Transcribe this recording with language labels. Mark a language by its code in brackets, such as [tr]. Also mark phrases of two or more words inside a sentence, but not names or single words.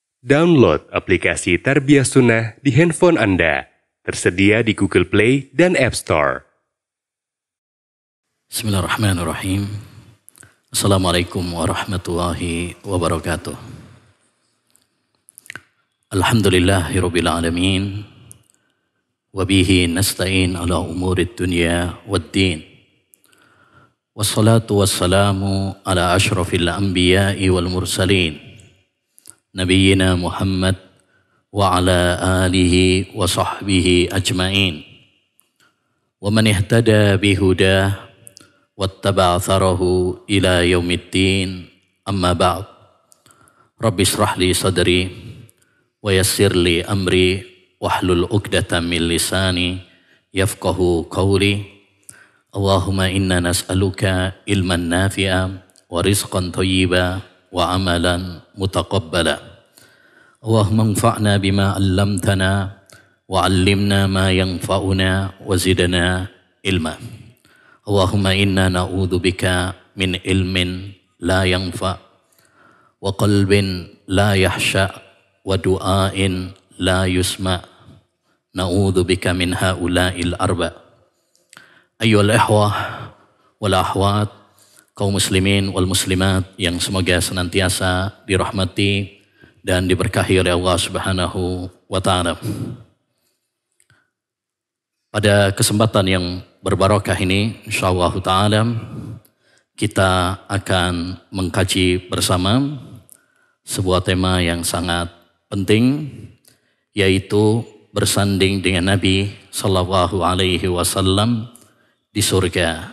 [id] Download aplikasi Tarbiyah Sunnah di handphone Anda. Tersedia di Google Play dan App Store. [ar] بسم الله الرحمن الرحيم. السلام عليكم ورحمة الله وبركاته. الحمد لله رب العالمين. وبه نستعين على أمور الدنيا والدين. والصلاة والسلام على أشرف الأنبياء والمرسلين. نبينا محمد وعلى آله وصحبه أجمعين. ومن اهتدى بهداه واتبع أثره إلى يوم الدين. أما بعد. رب اشرح لي صدري ويسر لي أمري واحلل عقدة من لساني يفقهوا قولي. اللهم إنا نسألك علما نافعا ورزقا طيبا وعملا متقبلا. اللهم انفعنا بما علمتنا وعلمنا ما ينفعنا وزدنا علما. اللهم إنا نعوذ بك من علم لا ينفع وقلب لا يخشع ودعاء لا يسمع'. نعوذ بك من هؤلاء الأربع'. أيها الإخوة والأخوات, [id] kaum [ar] المسلمين والمسلمات [id] yang semoga senantiasa dirahmati dan diberkahi oleh Allah [ar] سبحانه وتعالى. [id] Pada kesempatan yang berbarokah ini, [ar] إن شاء الله تعالى [id] kita akan mengkaji bersama sebuah tema yang sangat penting, yaitu bersanding dengan Nabi [ar] صلى الله عليه وسلم [id] di surga.